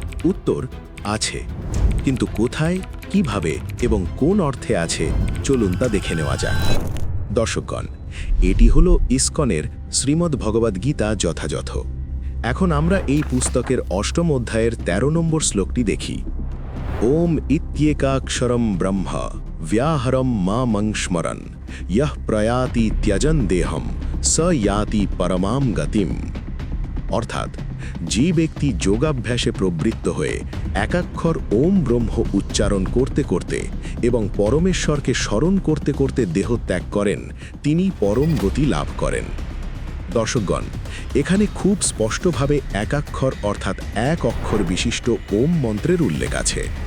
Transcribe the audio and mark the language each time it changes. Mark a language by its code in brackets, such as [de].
[bn] উত্তর আছে, কিন্তু কোথায়, কিভাবে এবং কোন অর্থে আছে চলুন তা দেখে নেওয়া যাক। দর্শকগণ, এটি হলো ইসকনের শ্রীমদ্ ভগবদ্ গীতা যথাযথ। এখন আমরা এই পুস্তকের 8ম অধ্যায়ের 13 নম্বর শ্লোকটি দেখি। [sa] ওম ইত্যেকাক্ষরম ব্রহ্ম व्याहरम मामं स्मरन् यः प्रयाति त्यजन देहम स याति परमाम गतिम। [bn] অর্থাৎ যে ব্যক্তি যোগাভ্যাসে প্রবৃত্ত হয়ে একাক্ষর ওম ব্রহ্ম উচ্চারণ করতে করতে এবং পরমেশ্বরকে স্মরণ করতে করতে দেহ ত্যাগ করেন, তিনি পরম গতি লাভ করেন। দর্শকগণ, এখানে খুব স্পষ্টভাবে একাক্ষর অর্থাৎ এক অক্ষর বিশিষ্ট ওম মন্ত্রের উল্লেখ আছে।